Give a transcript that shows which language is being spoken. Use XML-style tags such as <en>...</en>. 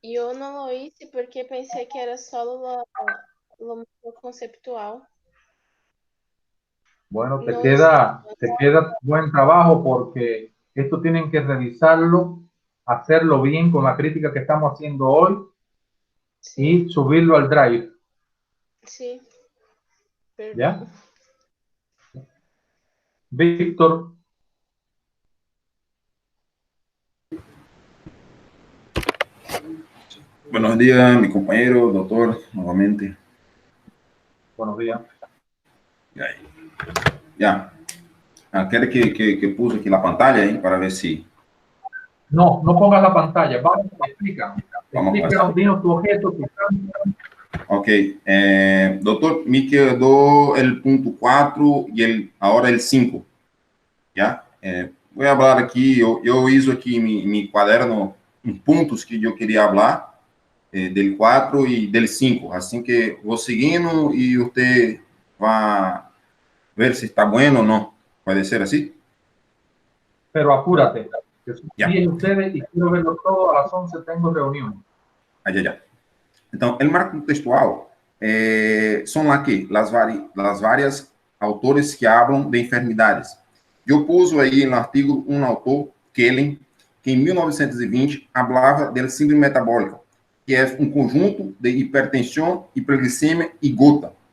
<pt>eu não</pt> <es>lo hice porque pensei que era solo lo conceptual. Bueno, te No queda buen trabajo porque esto tienen que revisarlo, hacerlo bien con la crítica que estamos haciendo hoy y subirlo al Drive. Sí. ¿Ya? Víctor. Buenos días, mi compañero, doctor, nuevamente. Buenos días. Ya. ¿Quiere que puse aquí la pantalla ahí para ver si... No, no pongas la pantalla. Vamos, explícanos. Vamos Explícanos, dinos tu objeto. Ok. Doctor, me quedó el punto 4 y ahora el 5. ¿Ya? Voy a hablar aquí, yo hice aquí mi cuaderno, puntos que yo quería hablar.</es> <pt>Del 4 e del 5, assim que vou seguindo e você vai ver se está bueno ou não. Pode ser assim?</pt> <es>Pero apúrate, que son 10 ustedes y quiero verlo todo, a las 11 tengo reunión.</es> <pt>Já. Então, o marco textual são aqui as várias autores que falam de enfermidades. Eu pus aí no artigo um autor, Kellen, que em 1920 falava da síndrome metabólica, que é um conjunto de hipertensão, hiperglicemia e gota.</pt>